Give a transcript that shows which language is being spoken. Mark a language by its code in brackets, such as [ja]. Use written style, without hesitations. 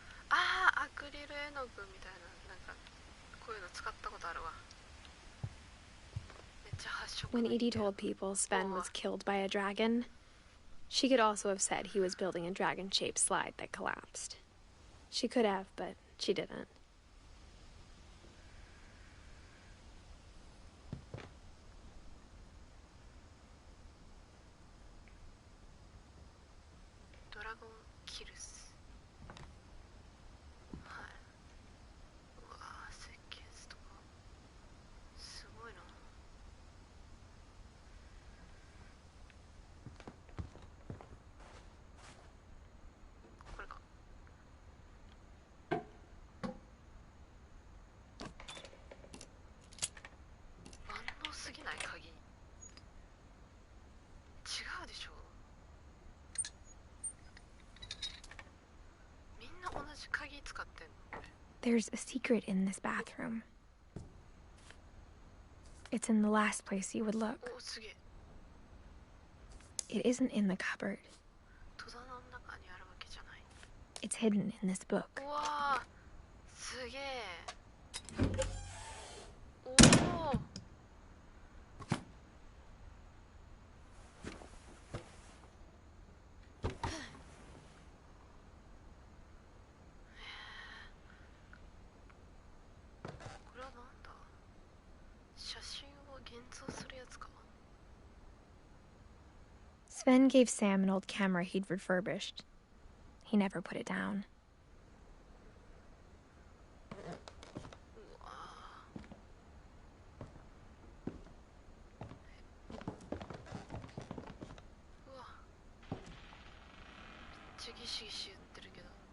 [ja] アクリル絵の具みたいな、なんかこういうの使ったことあるわ。めっちゃ発色。 [en] When Edie told people Sven was killed by a dragon, she could also have said he was building a dragon-shaped slide that collapsed. She could have, but she didn't. [ja] ドラゴンキルス。はい。うわー、設計図とかすごいな。これか。万能すぎない鍵。違うでしょ。みんな同じ鍵使ってんの？ [en] There's a secret in this bathroom. It's in the last place you would look. [ja] お、すげえ。 [en] It isn't in the cupboard. [ja] 戸棚の中にあるわけじゃない。 [en] It's hidden in this book. [ja] うわー、すげえ。おお。これはなんだ？写真を現像するやつか。 [en] Sven gave Sam an old camera he'd refurbished. He never put it down. [ja] うわー、うわ、めっちゃギシギシ言ってるけど。